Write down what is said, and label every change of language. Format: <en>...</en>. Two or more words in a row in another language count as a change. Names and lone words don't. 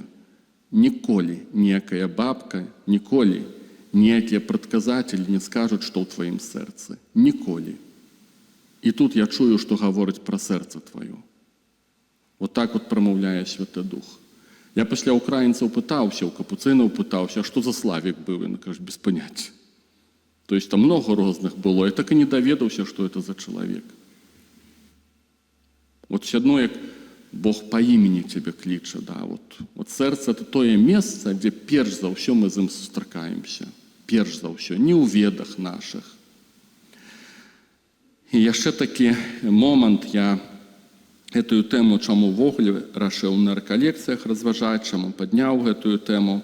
<be>Ніколі ніякая бабка, ніколі ніякія прадказателі не скажуць, што ў тваім сэрцы. Ніколі. І тут я чую, што гаворыць пра сэрца тваё. Так прамаўляе Святы Дух. Я пасля украінцаў пытаўся, у капуцынаў пытаўся, а што за Славік быў? Яны кажуць, без паняцця.</be> <ru>То есть там много</ru> <be>розных было, я так і не даведаўся, што это за чалавек. Все адно, як Бог па імені цябе кліча, да, сэрца — это тое месца, дзе перш за ўсё мы з ім сустракаемся. Перш за ўсё, не ў ведах нашых. І яшчэ такі момант, я гэтую тэму, чаму ўвогуле рашыў на рэкалекцыях разважаць, чаму падняў гэтую тэму.</be>